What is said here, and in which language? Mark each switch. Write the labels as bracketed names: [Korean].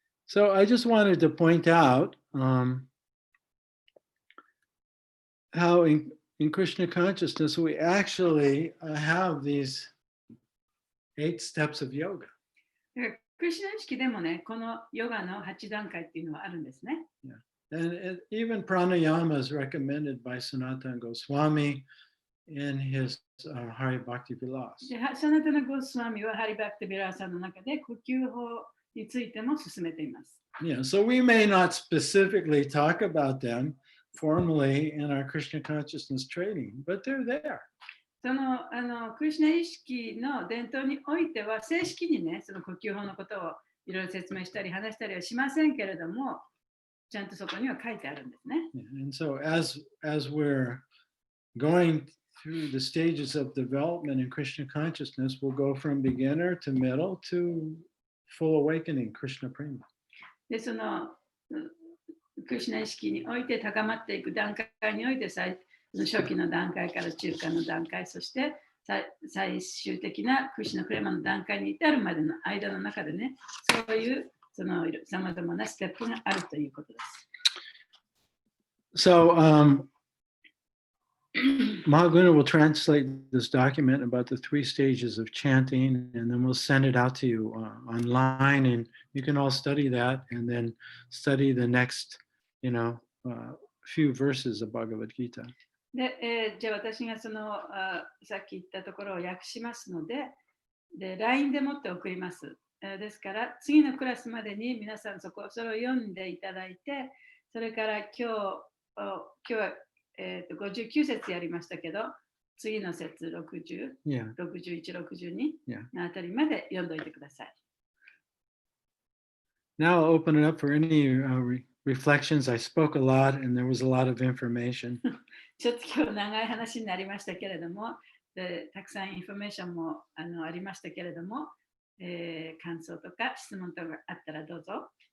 [English] So I just wanted to point out how in Krishna consciousness we actually have these 8 steps of yoga. [Japanese] クリシュナ意識でもね、このヨガの8段階っていうのはあるんですね。 [English] And even pranayama is recommended by Sanatana Goswami in his Hari Bhakti Vilas. [Japanese] でサナタナ・ゴスワミはハリバクティ・ビラーサの中で呼吸法についても進めています。 [English] Yeah, so we may not specifically talk about them formally in our Krishna consciousness training, but they're there. [Japanese] そのクリシュナ意識の伝統においては正式にね、その呼吸法のことをいろいろ説明したり話したりはしませんけれども、ちゃんとそこには書いてあるんですね。 [English] And so as we're going through the stages of development in Krishna consciousness, we'll go from beginner to middle to full awakening Krishna prema. [Japanese] で、そのクリシュナ意識において高まっていく段階において初期の段階から中間の段階、そして最終的なクリシュナプレマの段階に至るまでの間の中でね、そういうさまざまなステップがあるということです。 [English] So Mahaguna will translate this document about the 3 stages of chanting, and then we'll send it out to you online, and you can all study that, and then study the next, few verses of Bhagavad Gita. [Japanese] で、じゃあ私がそのさっき言ったところを訳しますので、LINE でもって送ります。ですから、次のクラスまでに皆さんそれを読んでいただいて、それから今日は、59節やりましたけど、次の節60、61、62のあたりまで読んどいてください。 [English] Now I'll open it up for any reflections. I spoke a lot and there was a lot of information. [Japanese] ちょっと今日長い話になりましたけれども、たくさんインフォメーションもありましたけれども、感想とか質問とかあったらどうぞ。